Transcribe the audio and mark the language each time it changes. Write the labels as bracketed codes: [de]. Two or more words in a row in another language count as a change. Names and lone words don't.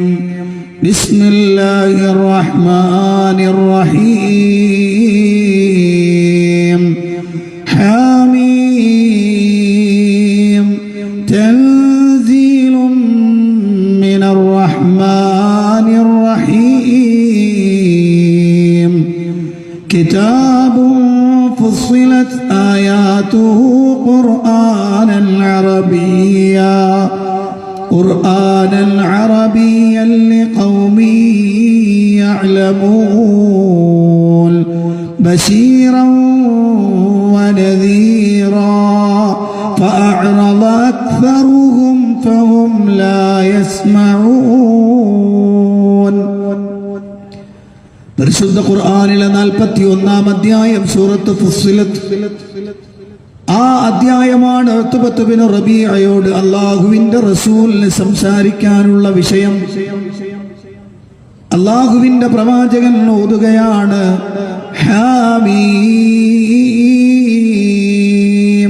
[ar] بسم الله الرحمن الرحيم. ഹാമീം. تنزيل من الرحمن الرحيم. കിതാബുൻ فصلت آياته قرآنا عربيا لقوم يعلمون بشيرا ونذيرا فأعرض أكثرهم فهم لا يسمعون. [ml] പരിശുദ്ധ ഖുർആനിലെ 41-ാം അധ്യായം സൂറത്ത് ഫുസ്സിലത്ത്, ആ അധ്യായമാണ് ഉത്ബത്ത് ബിൻ റബീഅയോട് അല്ലാഹുവിന്റെ റസൂലിന് സംസാരിക്കാനുള്ള വിഷയം. അല്ലാഹുവിന്റെ പ്രവാചകൻ ഓതുകയാണ്, ഹാമീം.